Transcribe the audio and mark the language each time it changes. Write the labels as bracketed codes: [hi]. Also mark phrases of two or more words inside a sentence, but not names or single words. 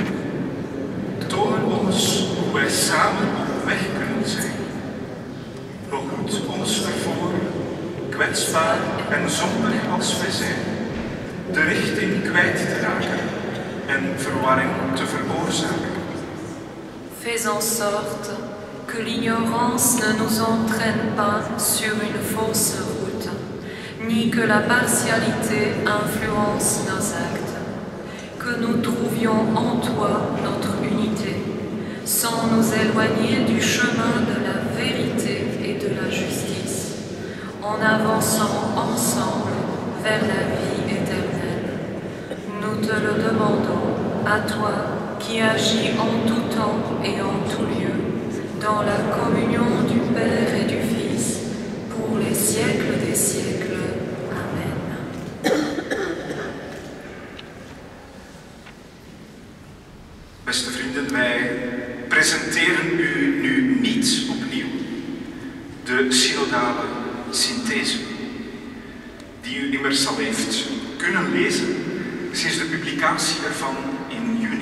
[nl] Toon ons hoe wij samen op weg kunnen zijn. Behoed ons ervoor, kwetsbaar en zondig als wij zijn, de richting kwijt te raken en verwarring te veroorzaken. [fr] Fais en sorte que l'ignorance ne nous entraîne pas sur une fausse route, ni que la partialité influence nos actes, que nous trouvions en toi notre unité, sans nous éloigner du chemin de la vérité et de la justice, en avançant ensemble vers la vie éternelle. Nous te le demandons, à toi qui agis en tout temps et en tout lieu, dans la communion du Père et du Fils, pour les siècles des siècles. Amen. [nl] Beste vrienden, wij presenteren u nu niet opnieuw de synodale synthese, die u immers al heeft kunnen lezen sinds de publicatie ervan in juni.